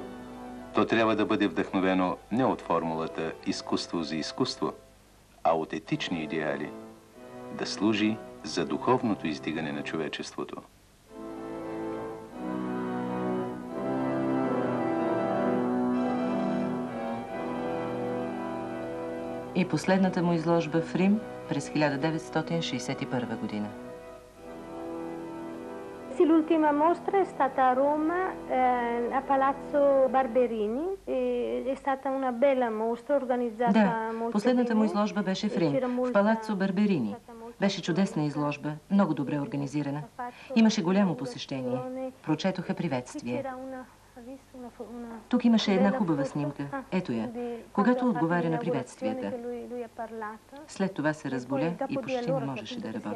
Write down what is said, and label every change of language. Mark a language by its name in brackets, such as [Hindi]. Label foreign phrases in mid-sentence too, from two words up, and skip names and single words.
[Bulgarian] То трябва да бъде вдъхновено не от формулата изкуство за изкуство, а от етични идеали, да служи за духовното издигане на човечеството. И последната му изложба в Рим през 1961 година. [Italian] L'ultima mostra è stata a Roma, a Palazzo Barberini. È stata una bella mostra organizzata [Bulgarian] Да, [Italian] molto [Bulgarian] последната му [Italian] bene. [Bulgarian] изложба беше в Рим, в Палаццо Барберини. Беше чудесна изложба, много добре организирана. Имаше голямо посещение. Прочетоха приветствие. Тук имаше една хубава снимка. Ето я. Когато отговаря на приветствията. След това се разболя и почти не можеше да работи.